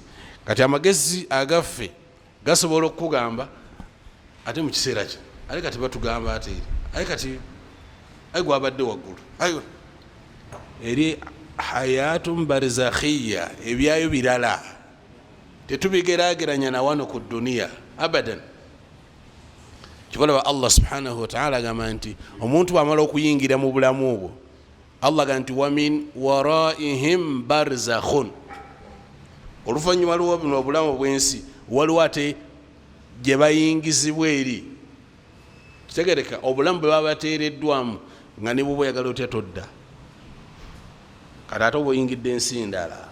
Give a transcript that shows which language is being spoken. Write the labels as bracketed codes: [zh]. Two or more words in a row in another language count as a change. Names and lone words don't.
[lg] Kati amagezi agaffe gasobola okukugamba ate mu kiseera kye, ale kati batugamba ate eri, ale kati ayi gwabadde waggulu, ayi eri [ar] حياة برزخية, [lg] ebyayo birala tetubigerageranya na wano ku duniya abadan. Kibalaba Allah [ar] سبحانه وتعالى [lg] agamba nti omuntu bwamala okuyingira mu bulamu obwo, Allah agamba nti [ar] ومن ورائهم برزخ, [lg] oluvanyuma lwo buno obulamu bwensi waliwo ate gye bayingizibwa eri. Kitegereka obulamu bwe baba bateereddwamu nga ne bwoba oyagala otya todda, kati ate oba oyingidde ensi ndala.